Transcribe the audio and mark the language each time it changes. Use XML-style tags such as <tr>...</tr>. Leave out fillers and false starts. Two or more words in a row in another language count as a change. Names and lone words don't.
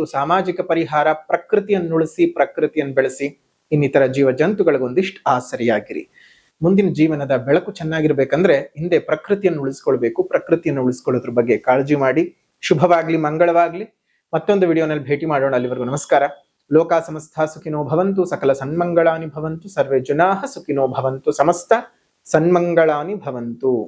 <kn>ಸಾಮಾಜಿಕ ಪರಿಹಾರ ಪ್ರಕೃತಿಯನ್ನು ಉಳಿಸಿ, ಪ್ರಕೃತಿಯನ್ನು ಬೆಳೆಸಿ, ಇನ್ನಿತರ ಜೀವ ಜಂತುಗಳಿಗೊಂದಿಷ್ಟು ಆಸರಿಯಾಗಿರಿ. ಮುಂದಿನ ಜೀವನದ ಬೆಳಕು ಚೆನ್ನಾಗಿರ್ಬೇಕಂದ್ರೆ ಹಿಂದೆ ಪ್ರಕೃತಿಯನ್ನು ಉಳಿಸ್ಕೊಳ್ಬೇಕು. ಪ್ರಕೃತಿಯನ್ನು ಉಳಿಸ್ಕೊಳ್ಳೋದ್ರ ಬಗ್ಗೆ ಕಾಳಜಿ ಮಾಡಿ. ಶುಭವಾಗ್ಲಿ, ಮಂಗಳವಾಗ್ಲಿ. ಮತ್ತೊಂದು ವಿಡಿಯೋನಲ್ಲಿ ಭೇಟಿ ಮಾಡೋಣ. ಅಲ್ಲಿವರೆಗೂ ನಮಸ್ಕಾರ.</kn> <sa>ಲೋಕ ಸಮಸ್ತ ಸುಖಿನೋ ಭವಂತು, ಸಕಲ ಸನ್ಮಂಗಳಾನಿ ಭವಂತು, ಸರ್ವೇ ಜನಾಃ ಸುಖಿನೋ ಭವಂತು, ಸಮಸ್ತ ಸನ್ಮಂಗಳಾನಿ ಭವಂತು.</sa>